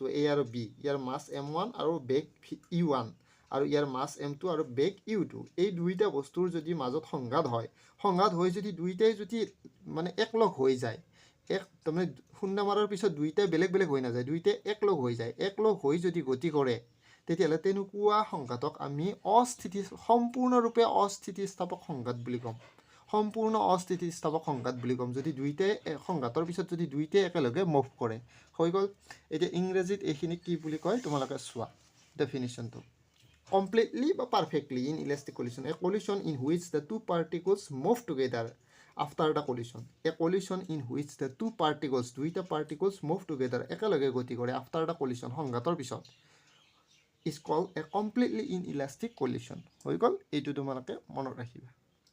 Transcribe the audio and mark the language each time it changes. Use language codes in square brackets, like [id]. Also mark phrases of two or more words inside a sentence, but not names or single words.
[as] এ আৰু বি ইয়াৰ মাছ m1 আৰু বেগ u1 আৰু ইয়াৰ মাছ m2 আৰু বেগ u2 এই দুইটা বস্তুৰ যদি মাজত সংঘাত হৈ যদি দুইটাই যদি মানে একলগ হৈ যায় তাৰমানে খুন্দা মাৰাৰ পিছত দুইটাই বেলেগ বেলেগ হৈ নাযায় দুইটাই একলগ হৈ যদি গতি কৰে তেতিয়াহ'লে তেনেকুৱা সংঘাতক আমি সম্পূৰ্ণৰূপে অস্থিতিস্থাপক সংঘাত বুলি ক'ম যদি দুইটাই সংঘাতৰ পিছত যদি দুইটাই একেলগে মুভ কৰে হৈ গ'ল এতিয়া ইংৰাজীত এইখিনি কি বুলি কয় তোমালোকে চোৱা ডেফিনিশ্যনটো completely বা [en] perfectly in elastic collision a collision in which the two particles move together after the collision [as] a collision in which the two particles move together একেলগে গতি কৰে after the collision সংঘাতৰ পিছত [en] is called a completely inelastic collision [as] হৈ গ'ল এইটো তোমালোকে মনত ৰাখিবা